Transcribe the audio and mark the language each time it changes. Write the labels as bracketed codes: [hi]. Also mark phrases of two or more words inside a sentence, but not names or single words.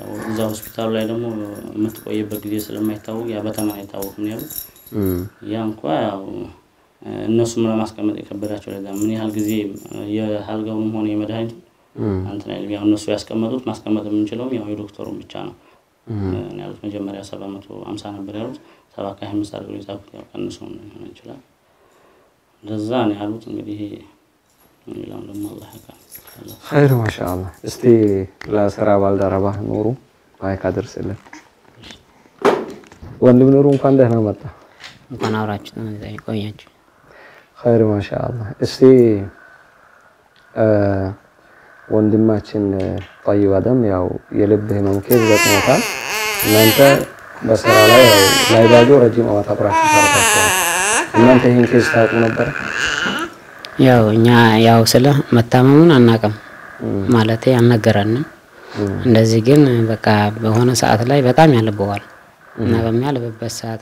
[am] እዛ ሆስፒታሉ ላይ ደግሞ የምትቆይበት ጊዜ ስለማይታወቅ ያ በተማ አይታወቅም ነው ያሉት ያ እንኳን ያው እነሱም ለማስቀመጥ የከበዳቸው ለዛ ምን ያህል ጊዜ የሐልጋውም ሆነ የመድኃኒቱ አንተና ያው እነሱ ያስቀመጡት ማስቀመጥ የምንችለው ያው የዶክተሩን ብቻ ነው ያሉት መጀመሪያ 750 ነበር ያሉት 725 አድርገው ይጻፉት ያው ቀንሶ ነው ሊሆን ይችላል ለዛ ነው ያሉት እንግዲህ ሌላው ደግሞ አላህ ያውቃል [ar] خير ما شاء الله [am] እስቲ ለሥራ ባልደረባ ኑሩ ማይክ አድርስልን ወንድም ኑሩ እንኳን ደህና መጣ እንኳን አውራችሁ ነው ቆያችሁ [ar] خير ما شاء الله [am] እስቲ ወንድማችን طيب አደም ያው የልብ ህመም ኬዝ ገጥሞታል እናንተ በስራ ላይ ያው ላይባዶ ረጅም አመት አብራችሁ ሰርታችኋል እናንተ ይሄን ኬዝ ታውቁ ነበር ያው እኛ ያው ስለ መታመሙን አናቀም ማለቴ አልነገረንም እንደዚህ ግን በቃ በሆነ ሰዓት ላይ በጣም ያለበዋል እና በሚያልበበት ሰዓት